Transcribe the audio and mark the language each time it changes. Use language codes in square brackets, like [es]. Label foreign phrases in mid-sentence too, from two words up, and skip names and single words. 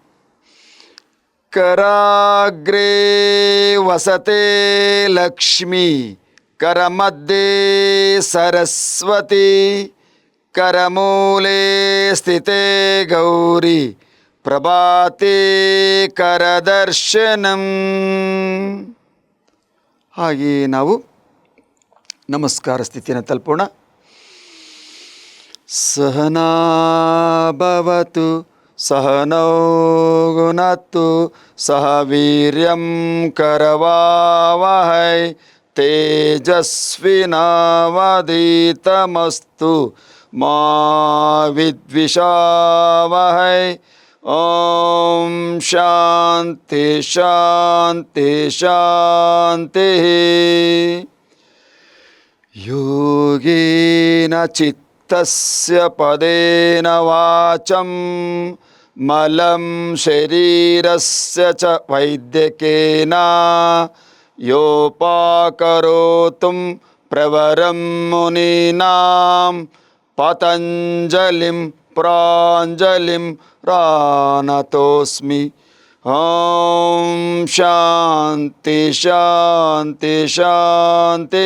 [sa] ಕರಾಗ್ರೇ ವಸತೆ ಲಕ್ಷ್ಮೀ, ಕರಮಧ್ಯೆ ಸರಸ್ವತಿ, ಕರಮೂಲೆ ಸ್ಥಿತೆ ಗೌರಿ, ಪ್ರಭಾತೆ ಕರದರ್ಶನಂ. [kn] ಹಾಗೆ ನಾವು ನಮಸ್ಕಾರ ಸ್ಥಿತಿಯನ್ನು ತಲುಪೋಣ. [sa] ಸಹನಾ ಭವತು ಸಹನೌ ಗುನತ್ತು ಸಹ ವೀರ್ಯಂ ಕರವಾವಹೈ ತೇಜಸ್ವಿನಾವಧೀತಮಸ್ತು ಮಾ ವಿದ್ವಿಷಾವಹೈ. ಓಂ ಶಾಂತಿ ಶಾಂತಿ ಶಾಂತಿ. ಯೋಗೇನ ಚಿತ್ತಸ್ಯ ಪದೇನ ವಾಚಂ ಮಲಂ ಶರೀರಸ್ಯ ಚ ವೈದ್ಯಕೇನ ಯೋಪಾಕರೋತುಂ ಪ್ರವರಂ ಮುನೀನಾಂ ಪತಂಜಲಿಂ ಪ್ರಾಂಜಲಿಂ ಪ್ರಾಣತೋಸ್ಮಿ. ಓಂ ಶಾಂತಿ ಶಾಂತಿ ಶಾಂತಿ.